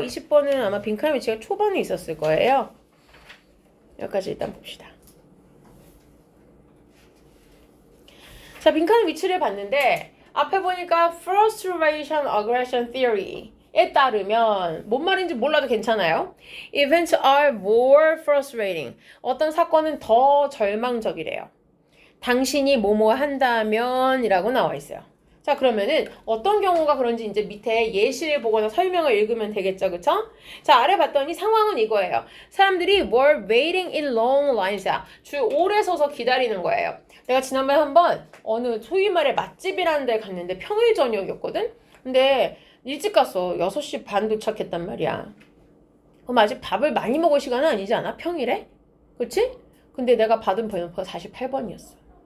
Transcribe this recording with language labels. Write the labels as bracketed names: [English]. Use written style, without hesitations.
[Korean] 20번은 아마 빈칸 위치가 초반에 있었을 거예요. 여기까지 일단 봅시다. 자, 빈칸 위치를 봤는데 앞에 보니까 frustration aggression theory에 따르면 뭔 말인지 몰라도 괜찮아요. [English] Events are more frustrating. [Korean] 어떤 사건은 더 절망적이래요. 당신이 뭐뭐 한다면 이라고 나와 있어요. 자, 그러면은 어떤 경우가 그런지 이제 밑에 예시를 보거나 설명을 읽으면 되겠죠. 그쵸? 자, 아래 봤더니 상황은 이거예요. 사람들이 [English] were waiting in long lines [Korean] 야. 줄 오래 서서 기다리는 거예요. 내가 지난번에 한번 어느 소위 말해 맛집이라는 데 갔는데 평일 저녁이었거든? 근데 일찍 갔어. 6시 반 도착했단 말이야. 그럼 아직 밥을 많이 먹을 시간은 아니지 않아? 평일에? 그치? 근데 내가 받은 번호표가 48번이었어.